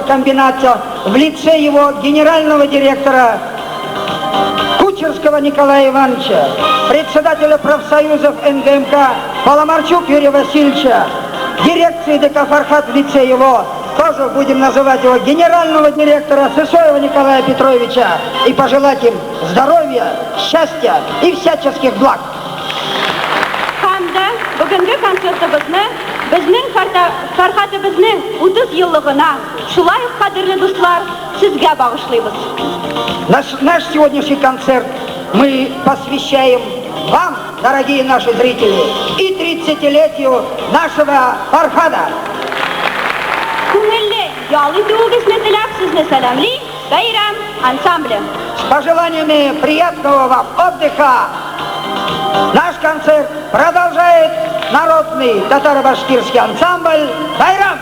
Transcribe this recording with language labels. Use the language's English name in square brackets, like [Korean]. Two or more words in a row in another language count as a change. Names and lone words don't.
[Russian] комбината в лице его генерального директора Кучерского Николая Ивановича, председателя профсоюзов НГМК Паламарчук Юрия Васильевича, дирекции ДК «Фархат» в лице его, тоже будем называть его генерального директора Сысоева Николая Петровича, и пожелать им здоровья, счастья и всяческих благ. [Tatar] Бүгенге концертыбызны безнең Фәрхәтебезнең 30 еллыгына, шулай ук кадерле дуслар, сезгә багышлыйбыз. [Russian] Наш сегодняшний концерт мы посвящаем вам, дорогие наши зрители, и 30-летию нашего Фархада. [Tatar] Күңелле ял итүегезне теләп сезне сәламли Бәйрәм ансамбле. [Russian] С пожеланиями приятного вам отдыха. Наш концерт продолжает народный татаро-башкирский ансамбль «Байрам».